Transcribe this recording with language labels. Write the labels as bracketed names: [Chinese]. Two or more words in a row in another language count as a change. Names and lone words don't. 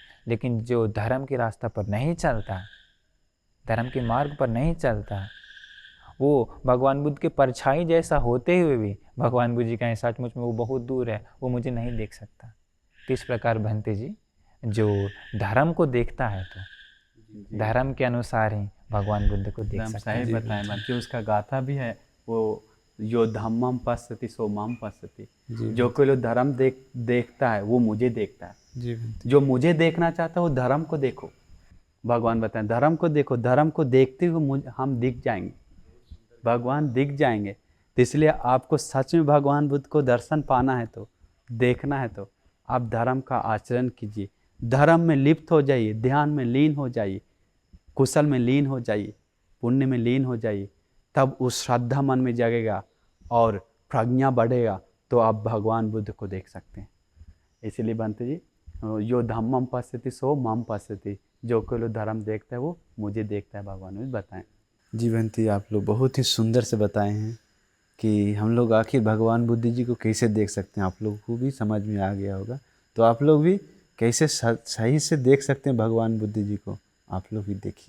[Hindi] लेकिन जो धर्म के रास्ता पर नहीं चलता, धर्म के मार्ग पर नहीं चलता, वो भगवान बुद्ध के परछाई जैसा होते हुए भी भगवान बुद्ध जी कहें सचमुच में वो बहुत दूर है, वो मुझे नहीं देख सकता। तो इस प्रकार भंते जी, जो धर्म को देखता है तो धर्म के अनुसार ही भगवान बुद्ध को देख एकदम सकते हैं। सही बताएं बंटी, उसका गाथा भी है वो, [Pali] यो धम्मम पश्यति सो माम पश्यति। [Hindi] जी जो कोई लोग धर्म देखता है वो मुझे देखता है। जी बंटी। जो मुझे देखना चाहता है वो धर्म को देखो। भगवान बताएं धर्म को देखो, धर्म को देखते हुए हम दिख जाएंगे, भगवान दिख जाएंगे। तो इसलिए आपको सच में भगवान बुद्ध को दर्शन पाना है तो, देखना है तो आप धर्म का आचरण कीजिए, धर्म में लिप्त हो जाइए, ध्यान में लीन हो जाइए, कुशल में लीन हो जाइए, पुण्य में लीन हो जाइए। तब उस श्रद्धा मन में जगेगा और प्रज्ञा बढ़ेगा, तो आप भगवान बुद्ध को देख सकते हैं। इसीलिए बंते जी, [Pali] यो धम्मम पश्यति सो माम पश्यति, [Hindi] जो कोई लोग धर्म देखता है वो मुझे देखता है। भगवान बुद्ध बताएं। जी बंटी, आप लोग बहुत ही सुंदर से बताए हैं कि हम लोग आखिर भगवान बुद्ध जी को कैसे देख सकते हैं। आप लोगों को भी समझ में आ गया होगा, तो आप लोग भी कैसे सही से देख सकते हैं भगवान बुद्ध जी को, आप लोग भी देखिए।